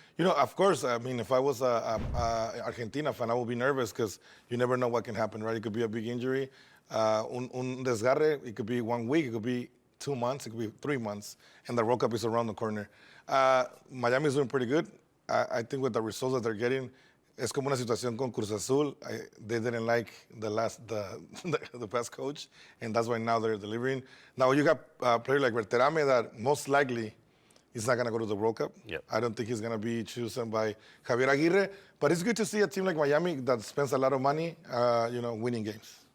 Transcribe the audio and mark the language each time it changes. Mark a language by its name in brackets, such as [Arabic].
[English] Of course, I mean, if I was a Argentina fan, I would be nervous because you never know what can happen, right? It could be a big injury, [Spanish] un desgarre. [English] It could be 1 week. It could be 2 months. It could be 3 months. And the World Cup is around the corner. Miami is doing pretty good. I think with the results that they're getting, [Spanish] Es como una situación con Cruz Azul. [English] They didn't like the past coach, and that's why now they're delivering. Now you got a player like Berterame that most likely is not going to go to the World Cup. Yep. I don't think he's going to be chosen by Javier Aguirre. But it's good to see a team like Miami that spends a lot of money, winning games.